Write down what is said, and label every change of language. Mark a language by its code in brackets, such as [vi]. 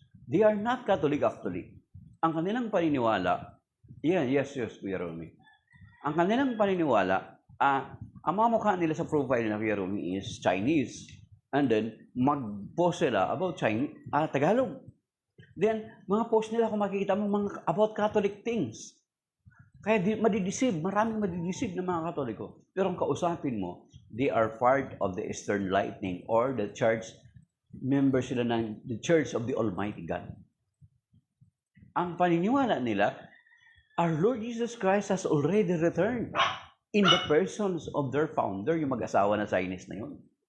[en] They are not Catholic actually. [tl] Ang kanilang paniniwala, [en] yes, Kuya Romy. [tl] Ang kanilang paniniwala, ang mga mukha nila sa profile na Kuya Romy is Chinese. And then, mag-post sila about Chinese, Tagalog. Then, mga post nila kung makikita mo mga about Catholic things. Kaya madideceive, maraming madideceive ng mga Katoliko. Pero ang kausapin mo, [en] they are part of the Eastern Lightning or the church, [tl] members sila ng the Church of the Almighty God. Ang paniniwala nila, [en] our Lord Jesus Christ has already returned in the persons of their founder, [tl] yung mag-asawa na Chinese na yun.